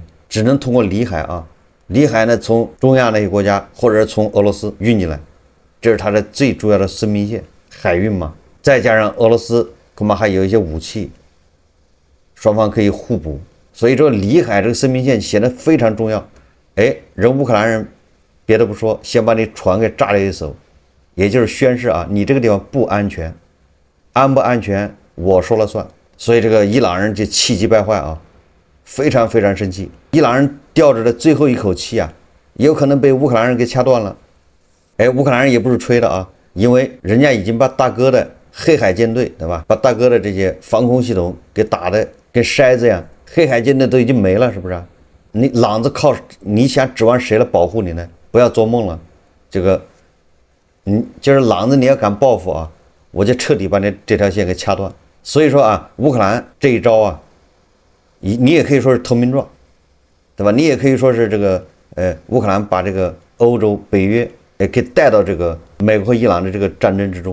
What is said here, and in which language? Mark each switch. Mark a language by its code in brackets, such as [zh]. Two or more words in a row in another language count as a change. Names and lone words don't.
[zh] 只能通過裡海啊，裡海呢從中亞那些國家或者從俄羅斯運進來，這是它的最主要的生命線，海運嘛。再加上俄羅斯恐怕還有一些武器。雙方可以互補，所以這個裡海這個生命線顯得非常重要。人烏克蘭人別的不說，先把你船給炸了一艘，也就是宣示啊，你这個地方不安全，安不安全我說了算。所以這個伊朗人就氣急敗壞啊，非常非常生氣。伊朗人吊着的最後一口氣啊，有可能被烏克蘭人給掐斷了。哎，烏克蘭人也不是吹的啊，因為人家已經把大哥的黑海艦隊，对吧？把大哥的這些防空系統給打的跟筛子一樣，黑海艦隊都已經沒了，是不是啊？你朗子靠你想指望誰來保護你呢？不要做夢了，這個，就是朗子你要敢報復啊，我就徹底把你這條線給掐斷。所以說啊，烏克蘭這一招啊，你也可以說是投名狀，對吧？你也可以說是這個烏克蘭把這個歐洲北約給帶到這個美國和伊朗的這個戰爭之中。